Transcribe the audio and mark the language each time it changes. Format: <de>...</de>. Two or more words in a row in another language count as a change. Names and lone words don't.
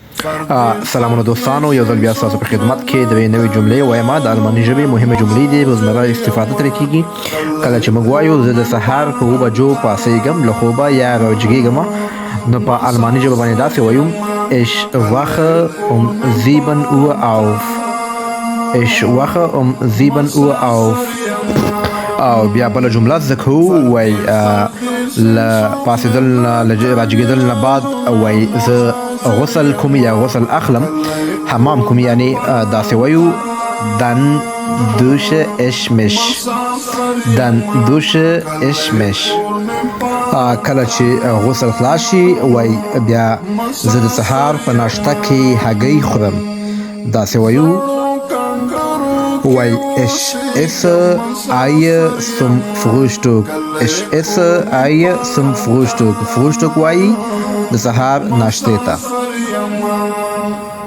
<ps>سلامونه دوستانو، یو ځل بیا ستاسو په خدمت کې د یوې نوې جملې وایم. د الماني ژبې مهمه جملې دي، روزمره استفاده ترې کېږي. کله چې موږ وایو زه د سهار په 7 بجو پاڅېږم له خوبه یا راوجګېږم، نو په الماني ژبه باندې داسې وایو</ps> <de>Ich wache um 7 Uhr auf. Ich wache um 7 Uhr auf.</de> <ps>او بیا بل جمله ذکر وای ل پاسېدل له راجګېدل نه بعد وای زه غسل کوم یا غسل اخلم، حمام کوم، یعنی داسې وایو</ps> <de>dann dusche ich mich. dann dusche ich mich.</de> <ps>کله چې غسل خلاص شي وای بیا زه د سهار په ناشته کې هګۍ خورم، داسې وایو</ps> <de>weil ich esse Eier zum Frühstück. Ich esse Eier zum Frühstück.</de> <ps>Frühstück وایي د سهار ناشتې ته.</ps>